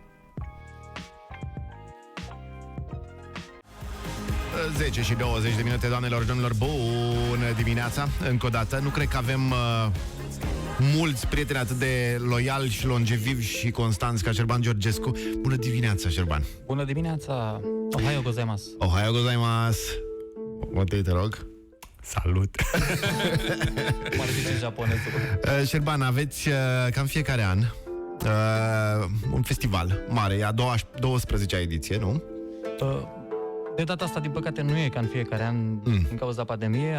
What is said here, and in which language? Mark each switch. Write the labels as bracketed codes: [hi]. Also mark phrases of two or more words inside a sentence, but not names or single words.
[ro] 10 și 20 de minute, doamnelor, domnilor, bună dimineața! Încă o dată, nu cred că avem mulți prieteni atât de loiali și longevivi și constanți ca Șerban Georgescu. Bună dimineața, Șerban! Bună dimineața! [ja] おはようございます! おはようございます! [ro] Te rog! Salut! Cum ar zice japonezul? Șerban, aveți ca în fiecare an un festival mare, e a 12-a ediție, nu? De data asta, din păcate, nu e ca în fiecare an din cauza pandemiei.